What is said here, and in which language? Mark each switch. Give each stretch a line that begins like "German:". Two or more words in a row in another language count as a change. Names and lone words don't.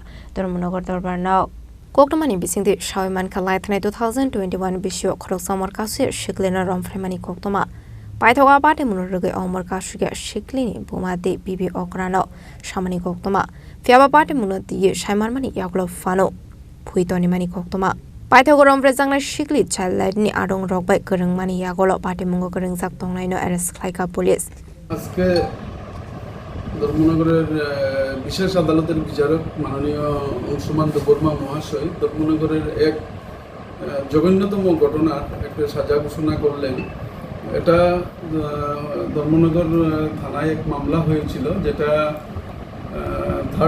Kok Borok: dormonogor dorbar nok Koktomani bisingdi shaiman kalai 2021 bisyo khoroksa umur kasuge shiklin rompremani koktoma Paithoga party munurge omor kasuge shiklini bomate bibi okrano shamani koktoma fiaba party munati shaimarmani yaglo fano phuitoni mani koktoma Paithoga romprezangna shikli chalaidni adong rokbai kerengmani yagolo party mungo kerengsak tongnai no arrest khlaika police
Bangla: আজকে ধর্মনগরের বিশেষ আদালতের বিচারক মাননীয় অংশুমান দেববর্মা মহাশয় ধর্মনগরের এক জঘন্যতম ঘটনার একটা সাজা ঘোষণা করলেন এটা ধর্মনগর থানায় এক মামলা হয়েছিল যেটা 3